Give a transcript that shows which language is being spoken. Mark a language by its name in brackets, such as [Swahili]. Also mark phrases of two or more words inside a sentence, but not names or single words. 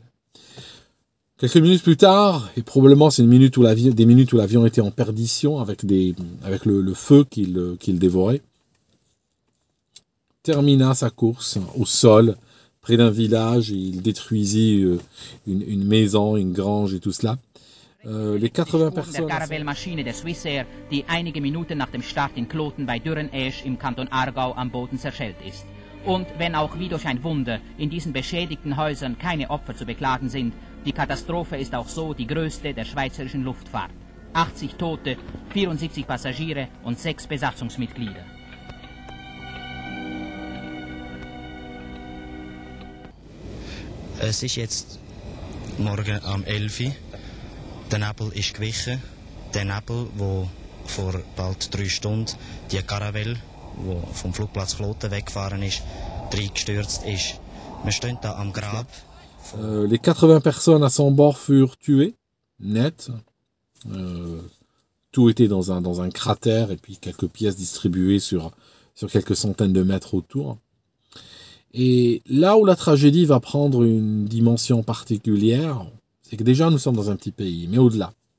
[French] Quelques minutes plus tard, et probablement c'est des minutes où l'avion était en perdition avec le feu qu'il dévorait, termina sa course au sol, près d'un village, et il détruisit une maison, une grange et tout cela. Les 80 personnes... [German] der Caravelle-Maschine der Swissair, die einige Minuten nach dem Start in Kloten bei Dürrenesch im Kanton Aargau am Boden zerschellt ist. Und wenn auch wie durch ein Wunder in diesen beschädigten Häusern keine Opfer zu beklagen sind, Die Katastrophe ist auch so die größte der schweizerischen Luftfahrt. 80 Tote, 74 Passagiere und 6 Besatzungsmitglieder. Es ist jetzt morgen am 11 Uhr. Der Nebel ist gewichen. Der Nebel, wo vor bald 3 Stunden die Caravelle, wo vom Flugplatz Kloten weggefahren ist, reingestürzt ist. Wir stehen da am Grab. [French] Les 80 personnes à son bord furent tuées, net. Tout était dans un cratère et puis quelques pièces distribuées sur quelques centaines de mètres autour. Et là où la tragédie va prendre une dimension particulière, c'est que déjà nous sommes dans un petit pays, mais au-delà.